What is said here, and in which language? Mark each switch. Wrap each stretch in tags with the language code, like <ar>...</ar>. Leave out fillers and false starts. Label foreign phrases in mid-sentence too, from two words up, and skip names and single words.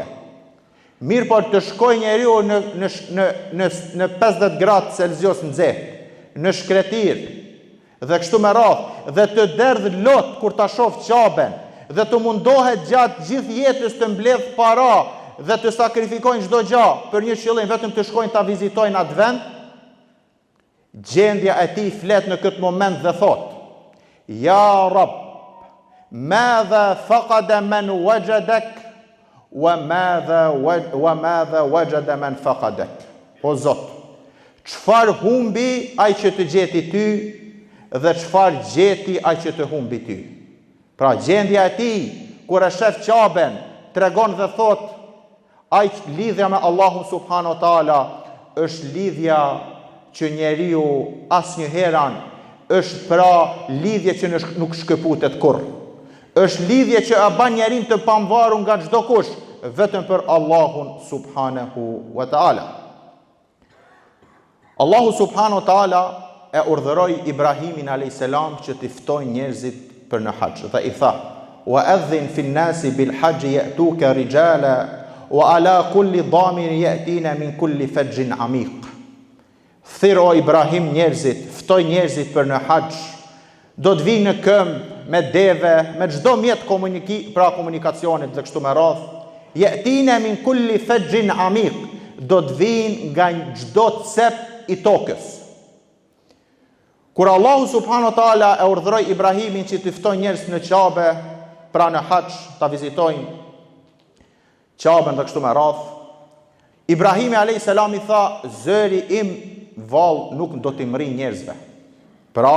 <sq>Mirë por të shkoj njeriu në 50 gradë Celsius nxehtë, në shkretir, dhe kështu me radhë, dhe të derdh lot kur ta shoh Qaben, dhe të mundohet gjatë gjithë jetës të mbledh para, dhe të sakrifikojnë çdo gjë për një qëllim, vetëm të shkojnë ta vizitojnë atë vend, gjendja e tij flet në këtë moment dhe thot:</sq> <ar>يا رب، ماذا فقد من وجدك وماذا وجد من فقدك.</ar> <sq>O Zot, çfarë humbi ai që të gjeti ty dhe çfarë gjeti ai që të humbi ty. Pra gjendja e tij kur e shef Qaben tregon dhe thot: ai lidhja me Allahun</sq> <ar>سبحانه وتعالى</ar> <sq>është lidhja që njeriu asnjëherë është pra lidhje që nuk shkëputet kurrë. Është lidhje që e bën njerin të pamvarur nga çdo kush, vetëm për Allahun</sq> <ar>سبحانه وتعالى.</ar> <sq>Allahu</sq> <ar>سبحانه وتعالى</ar> <sq>e urdhëroi Ibrahimin</sq> <ar>عليه السلام</ar> <sq>që t'i ftojë njerëzit për në haxh dhe i tha:</sq> <ar>وأذن في الناس بالحج يأتوك رجالا وعلى كل ضامر يأتين من كل فج عميق.</ar> <sq>Thirr o Ibrahim njerëzit, ftoj njerëzit për në haxh. Do të vinë në këmbë, me deve, me çdo mjet komunikacionit dhe kështu me radhë.</sq> <ar>يأتين من كل فج عميق.</ar> <sq>Do të vinë nga çdo cep i tokës. Kur Allahu</sq> <ar>سبحانه وتعالى</ar> <sq>e urdhëroi Ibrahimin që të ftojë njerëz në Qabe, pra në haxh, ta vizitojnë Qaben dhe kështu me radhë, Ibrahimi</sq> <ar>عليه السلام</ar> <sq>i tha: Zëri im vallë nuk do t'i mri njerëzve.</sq>